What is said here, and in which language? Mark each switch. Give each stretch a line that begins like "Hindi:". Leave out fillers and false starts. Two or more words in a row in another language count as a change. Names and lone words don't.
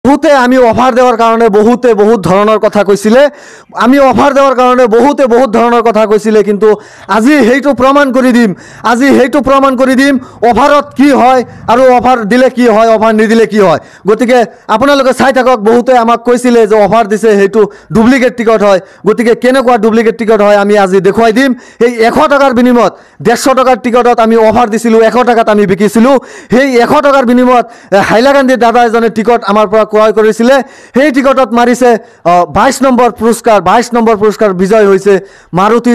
Assamese: বহুতে আমি অফার দেওয়ার কারণে বহুত ধরনের কথা কৈছিলে আমি অফার দেওয়ার কারণে বহুত ধরনের কথা কৈছিলে কিন্তু আজি সেইটো প্রমাণ কৰি দিম অফারত কি হয় আৰু অফার দিলে কি হয় অফার নিদিলে কি হয় গতিকে আপোনালোকে চাই থাকক বহুতে আমাক কৈছিলে যে অফার দিছে সেইটো ডুপ্লিকেট টিকট হয় গতিকে কেনেকুৱা ডুপ্লিকেট টিকট হয় আমি আজি দেখুৱাই দিম এই 100 টাকাৰ বিনিময়ত 150 টাকাৰ টিকটত আমি অফার দিছিলো 100 টাকাত আমি বিকিছিলো সেই 100 টাকাৰ বিনিময়ত হাইলাকান্দি দাদা এজনে টিকট আমাৰ পৰা ক্ৰয় কৰিছিলে সেই টিকটত মাৰিছে 22 নম্বৰ পুৰস্কাৰ বিজয় হৈছে মাৰুতি